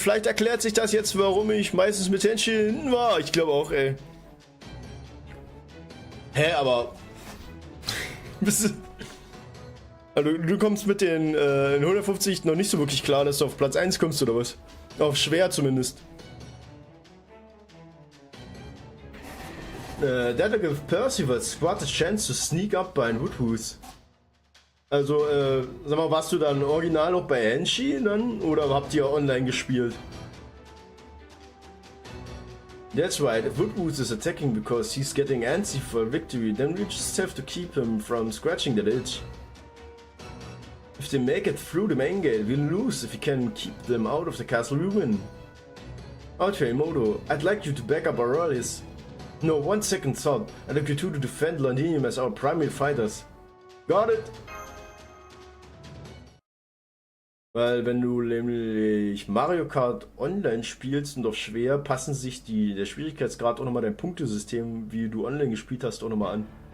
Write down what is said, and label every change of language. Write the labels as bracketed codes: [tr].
[de] Vielleicht erklärt sich das jetzt, warum ich meistens mit Händchen hinten war. Ich glaube auch, ey. Hä, aber... Also, du kommst mit den 150 noch nicht so wirklich klar, dass du auf Platz 1 kommst, oder was? Auf schwer zumindest. [en] That'll give Percival's squad a chance to sneak up behind Woodwoo's. [de] Also, sag mal, warst du dann original noch bei Henshi dann? Oder habt ihr online gespielt? [en] That's right, if Woodwoo's is attacking because he's getting antsy for a victory, then we just have to keep him from scratching that itch. If they make it through the main gate, we'll lose. If you can keep them out of the castle, we win. Okay, Moto, I'd like you to back up Aurelius. No, 1 second thought. I'd like you two to defend Londinium as our primary fighters. Got it? [de] Weil wenn du nämlich Mario Kart online spielst und auf schwer, passen sich der Schwierigkeitsgrad auch nochmal dein Punktesystem, wie du online gespielt hast, auch nochmal an.